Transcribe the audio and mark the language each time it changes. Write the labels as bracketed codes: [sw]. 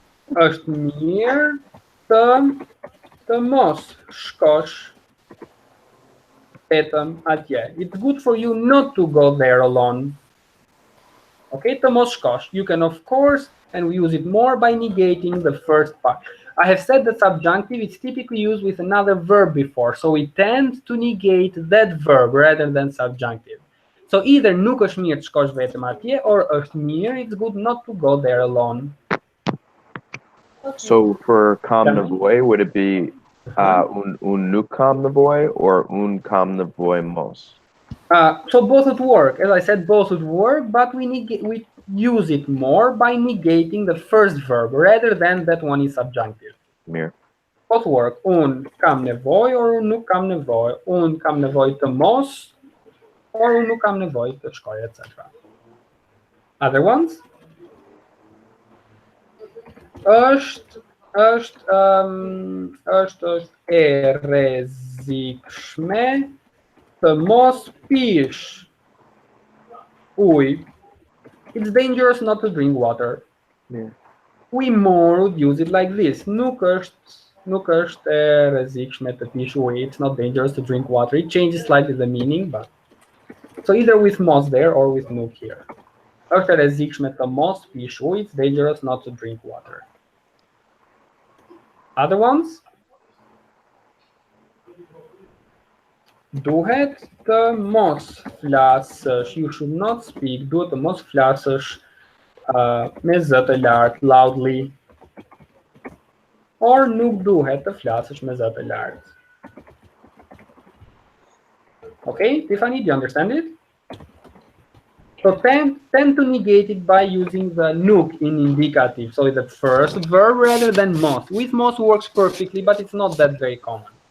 [sq] Është mirë të mos shkosh vetëm atje. [en] It's good for you not to go there alone. Okay, [sq] të mos shkosh. [en] You can, of course, and we use it more by negating the first part. I have said that subjunctive is typically used with another verb before, so we tend to negate that verb rather than subjunctive. So either [sq] nuk është mirë të shkosh vetëm atje, [en] or [sq] është mirë, [en] it's good not to go there alone. Okay. So for kam nevoj, would it be [sq] un nuk kam nevoj [en] or [sq] un kam nevoj mos? [en] So both would work. As I said, both would work, but we use it more by negating the first verb rather than that one is subjunctive. [sq] Mir. [en] Both work. [sq] Un kam nevoj or un nuk kam nevoj. Un kam nevoj të mos or un nuk kam nevoj të shkoj, etc. [en] Other ones? [sq] është e rrezikshme të mos pish ujë. [en] It's dangerous not to drink water. Yeah. We more would use it like this. [sq] Nuk është e rrezikshme të pish ujë. [en] It's not dangerous to drink water. It changes slightly the meaning, but so either with mos there or with nuk here. [sq] Është e rrezikshme të mos pish ujë. [en] It's dangerous not to drink water. Other ones? [sq] Duhet të mos flasësh. [en] You should not speak. [sq] Duhet të mos flasësh me zë të lartë, loudly. Or nuk duhet të flasësh me zë të lartë. [en] Okay, Tiffany, do you understand it? So tend to negate it by using the nuk in indicative. So it's the first verb rather than mos. With mos works perfectly, but it's not that very common.